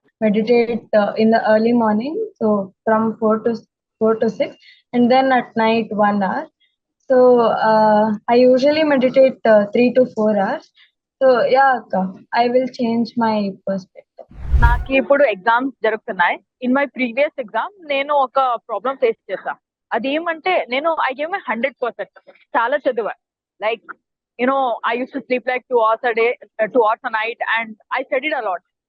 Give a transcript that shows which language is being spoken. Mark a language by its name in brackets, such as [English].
[English] Meditate in the early morning, so from 4 to 6, and then at night 1 hour. So I usually meditate 3 to 4 hours. So yeah, Akka, I will change my perspective. [Telugu] నాకు ఇప్పుడు exams జరుగుతున్నాయి. [English] in my previous exam [Telugu] నేను ఒక problem face చేశా. అదేమంటే నేను [English] I gave my 100%. [Telugu] చాలా చదివా. [English] Like I used to sleep like 2 hours a day, 2 hours a night, and I studied a lot.